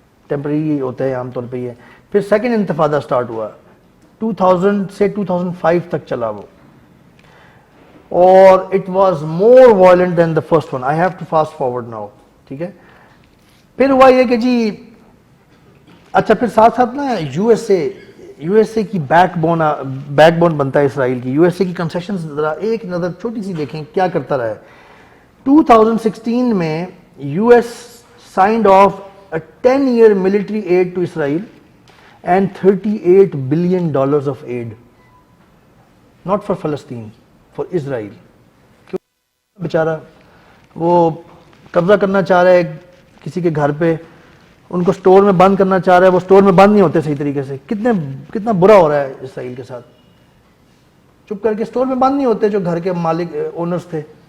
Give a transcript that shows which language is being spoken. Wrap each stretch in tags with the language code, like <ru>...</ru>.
<ur>Temporary ہوتے ہیں عام طور پہ یہ. پھر سیکنڈ انتفاضہ سٹارٹ ہوا 2000 سے 2005 تک چلا وہ، اور</ur> <en>It was more violent than the first one. I have to fast forward now.</en> <ur>ٹھیک ہے. پھر ہوا یہ کہ جی اچھا، پھر ساتھ ساتھ نا یو ایس اے کی بیک بون بنتا ہے اسرائیل کی. USA کی کنسیشنز ذرا ایک نظر چھوٹی سی دیکھیں کیا کرتا رہا ہے.</ur> <en>2016 میں US signed off a 10-year military aid to Israel and $38 billion of aid, not for Palestine, for Israel.</en> <ur>کیوں بیچارہ وہ قبضہ کرنا چاہ رہا ہے کسی کے گھر پہ، ان کو سٹور میں بند کرنا چاہ رہا ہے، وہ سٹور میں بند نہیں ہوتے صحیح طریقے سے. کتنا برا ہو رہا ہے اسرائیل کے ساتھ. چپ کر کے سٹور میں بند نہیں ہوتے جو گھر کے مالک اونرز تھے.</ur>